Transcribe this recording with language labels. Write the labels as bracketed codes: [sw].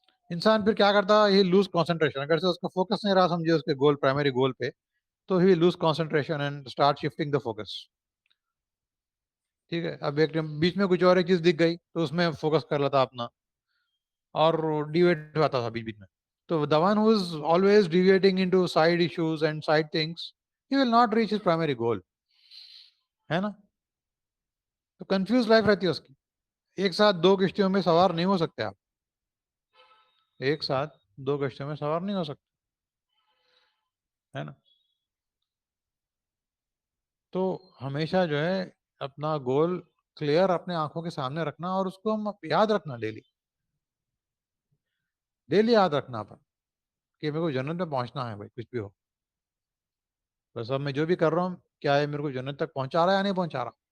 [ur] انسان پھر کیا کرتا ہے، [en] he lose concentration. [ur] اگر سے اس کا فوکس نہیں رہا سمجھے اس کے گول پرائمری گول پہ، تو [en] he lose concentration and start shifting the focus. [ur] ٹھیک ہے. اب ایک بیچ میں کچھ اور ایک چیز دکھ گئی تو اس میں فوکس کر لیتا اپنا اور ڈیویٹ ہوتا تھا بیچ بیچ میں. [en] تو the one who is always deviating into side issues and side things, he will not reach his primary goal. [ur] ہے نا. تو کنفیوز لائف رہتی ہے اس کی. ایک ساتھ دو کشتیوں میں سوار نہیں ہو سکتے آپ، ایک ساتھ دو کشتیوں میں سوار نہیں ہو سکتے، ہے نا. تو ہمیشہ جو ہے اپنا گول کلیئر اپنے آنکھوں کے سامنے رکھنا اور اس کو ہم یاد رکھنا، ڈیلی یاد رکھنا پر کہ میرے کو جنت میں پہنچنا ہے. بھائی کچھ بھی ہو، بس اب میں جو بھی کر رہا ہوں کیا ہے میرے کو جنت تک پہنچا رہا ہے یا نہیں پہنچا رہا.